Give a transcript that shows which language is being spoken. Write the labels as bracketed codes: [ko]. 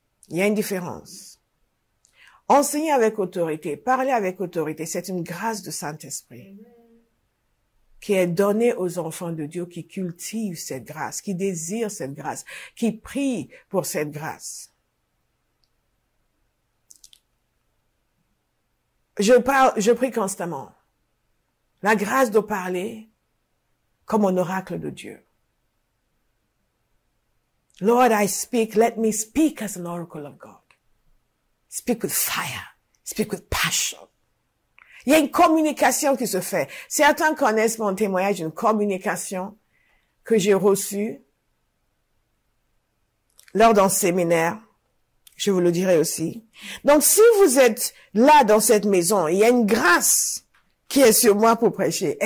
[fr] Il y a une différence. Enseigner avec autorité, parler avec autorité, c'est une grâce de Saint-Esprit qui est donnée aux enfants de Dieu qui cultivent cette grâce, qui désirent cette grâce, qui prient pour cette grâce. Je prie constamment. La grâce de parler comme un oracle de Dieu. [en] Lord, I speak, let me speak as an oracle of God. Speak with fire. Speak with passion. [fr] Il y a une communication qui se fait. Certains connaissent mon témoignage d'une communication que j'ai reçue lors d'un séminaire. Je vous le dirai aussi. Donc, si vous êtes là dans cette maison, il y a une grâce qui est sur moi pour prêcher.